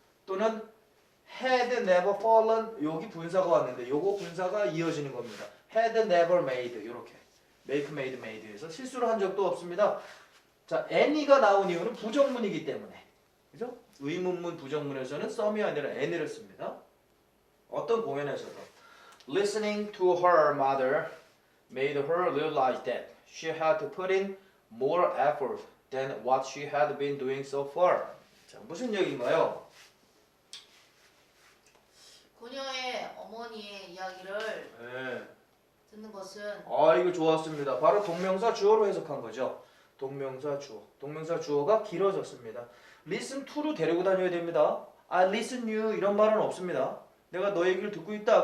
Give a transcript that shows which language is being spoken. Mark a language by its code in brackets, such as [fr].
[ko] 또는 [en] had never fallen [ko] 여기 분사가 왔는데 요거 분사가 이어지는 겁니다. [en] had never made [ko] 이렇게 make made made에서 실수를 한 적도 없습니다. 자, any가 나온 이유는 부정문이기 때문에 그죠? 의문문 부정문에서는 some이 아니라 any를 씁니다. 어떤 공연에서도 [en] listening to her mother made her realize that she had to put in more effort than what she had been doing so far. [ko] 자, 무슨 얘기인가요? 그녀의 어머니의 이야기를 네. 듣는 것은 아, 이거 좋았습니다. 바로 동명사 주어로 해석한 거죠. 동명사 주어. 동명사 주어가 길어졌습니다. listen to로 데리고 다녀야 됩니다. [en] I listen you [ko] 이런 말은 없습니다. 내가 너 얘기를 듣고 있다.